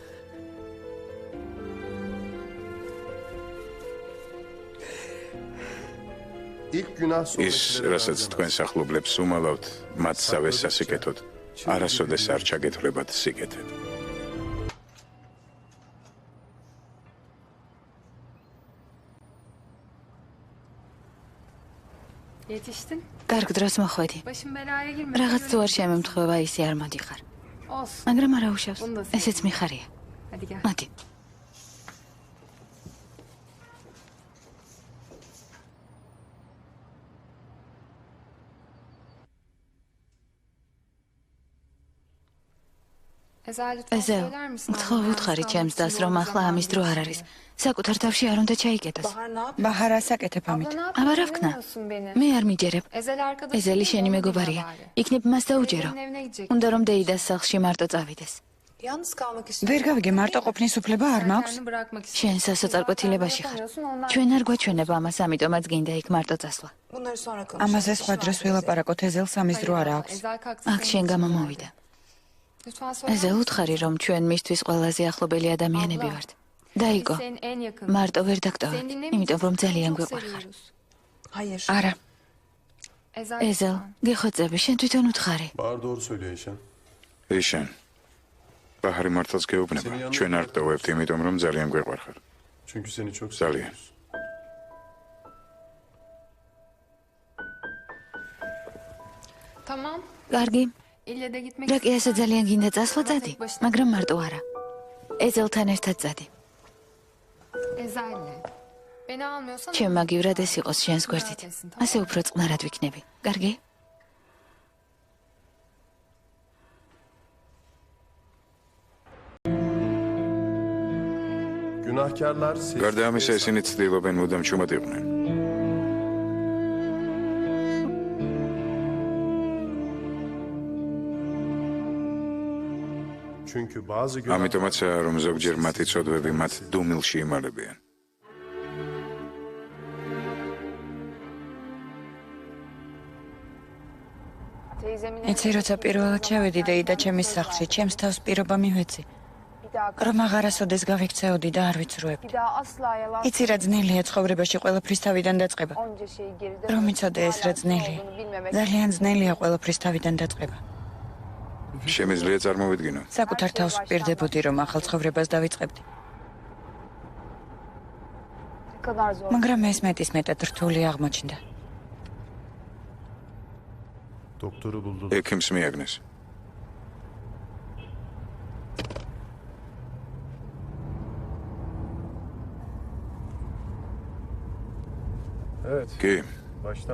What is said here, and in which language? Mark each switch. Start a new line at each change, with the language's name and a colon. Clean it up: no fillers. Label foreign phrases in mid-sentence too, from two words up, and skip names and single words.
Georgian: ის, რასაც თქვენ სახლობლებს უმალავთ, მათ სავეს სასიკეთოდ, არასოდეს არ ჩაგეთვლებათ სიკეთე. Yetiştin. კარგ დროს მოხვედი.
Turkish: Başım belaya girmedi.
Georgian: რაღაც თუ არ შემემთხვევა, ისე არ მოდიხარ. Olsun. მაგრამ არა უშავს. ესეც მიხარია.
Turkish: Hadi gel.
Georgian: მოდი. Ezel lütfen ეზელ,
Turkish: söyler misin?
Georgian: ხო ვუთხარი ჩემს დას, რომ ახლა ამის დრო არ არის. საკუთარ თავში არ უნდა ჩაიკეტოს. ბაჰარ ასაკეთებ ამით. აბა რა ვქნა? მე არ მიჯერებ.
Turkish: Ezel arkadaşım.
Georgian: ეზელი შენი მეგობარია. იქნებ მას დაუჯერო. უნდა რომ დეიდას სახლში მარტო წავიდეს. ვერ გავიგე, მარტო ყოფნის უფლება არ მაქვს?
Turkish: Kendini bırakmak istiyorum.
Georgian: შენ სასოწარკვეთილებაში ხარ. ჩვენ არ გვაჩვენება ამას, ამიტომაც გინდა იქ მარტო წასვლა. ამაზე სხვა დროს ვილაპარაკოთ, ეზელს ამის დრო არ აქვს. Ezel kalksın. აქ შენ გამო მოვიდა.
Turkish: Lütfen söyler
Georgian: ეზელ უთხარი, რომ ჩვენ მისთვის ყველაზე ახლობელი ადამიანები ვართ. დაიკო,
Turkish: Senin en yakın.
Georgian: მარტო ვერ დაგტოვებ,
Turkish: Seni dinlemek
Georgian: იმიტომ რომ için ძალიან çok გვიყვარხარ. seviyoruz. არა, Ezel. ეზელ, გიხოცები, შენ თვითონ უთხარი.
Turkish: Bahar doğru söylüyor Eşen.
Georgian: ეშენ. ბაჰარი მართლაც გეუბნება. ჩვენ არ ტოვებთ, იმიტომ რომ ძალიან გვიყვარხარ.
Turkish: Çünkü seni çok Zaliye. seviyoruz.
Georgian: Tamam. კარგი,
Turkish: İlle de gitmek
Georgian: რა კი ასე ძალიან გინდა წასვლა წადი, მაგრამ მარტო არა. ეზელთან ერთად წადი.
Turkish: Ezel'le. Beni almıyorsan
Georgian: ჩემ მაგივრად ეს იყოს შენს გვერდით. ასე უფრო წყნარად ვიქნები. კარგი? Günahkarlar გარდა ამისა, ისინი ცდილობენ მუდამ ჩუმად იყვნენ.
Turkish: Çünkü bazı günah
Georgian: ამიტომაცაა, რომ ზოგჯერ მათი ცოდვები მათ დუმილში იმალებიან. იცი, როცა პირველად შევედი დეიდა ჩემის სახლში, ჩემს თავს პირობა მივეცი, რომ აღარასოდეს გავიქცეოდი და არ ვიცრუებდი. იცი, რა ძნელია ცხოვრებაში ყველაფრის თავიდან დაწყება. რომ იცოდე ეს რა ძნელია. ძალიან ძნელია ყველაფრის თავიდან დაწყება. შემიძლია წარმოვიდგინო. საკუთარ თავს ვპირდებოდი, რომ ახალ ცხოვრებას დავიწყებდი. მაგრამ ეს მეტისმეტად რთული აღმოჩნდა.
Turkish: doktoru buldular.
Georgian: ექიმს მიაგნეს. Evet. კი, Baştan